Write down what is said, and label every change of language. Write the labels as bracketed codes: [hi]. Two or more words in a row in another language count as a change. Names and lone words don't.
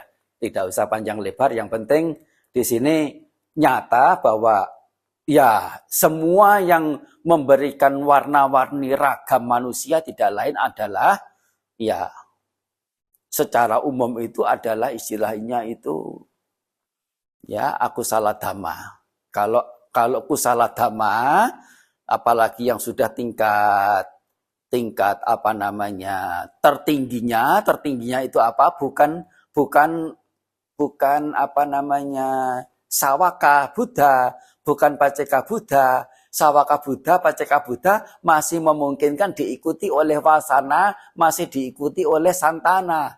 [id] Tidak usah panjang lebar. Yang penting di sini nyata bahwa ya semua yang memberikan warna-warni ragam manusia tidak lain adalah ya secara umum itu adalah istilahnya itu ya [pi] aku salah dhamma. [id] Kalau [pi] kusala dhamma, [id] apalagi yang sudah tingkat apa namanya tertingginya itu apa? Bukan apa namanya [pi] sawaka Buddha, [id] bukan [pi] paceka Buddha. Sawaka Buddha, paceka Buddha [id] masih memungkinkan diikuti oleh wasana, masih diikuti oleh santana.